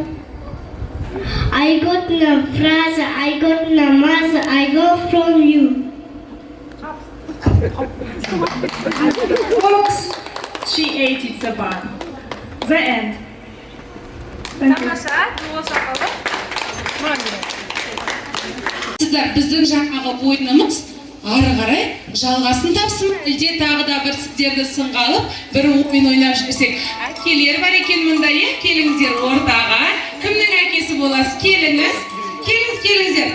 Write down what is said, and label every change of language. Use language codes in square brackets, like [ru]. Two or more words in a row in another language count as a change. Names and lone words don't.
[en] I got the phrase, I got the mass, I got from you. Fox, she ate it, the barn. The end. Thank you. [kk] Сіздер біздің жаңағы ойынымыз ары қарай жалғасын тапсын, әлде тағы да бір сіздерді сынға алып, бір ойын ойнап жіберсек. Әкелер бар екен мұнда, келіңіздер ортаға. Кімнің әкесі боласыз? Келіңіз. Келіңіздер.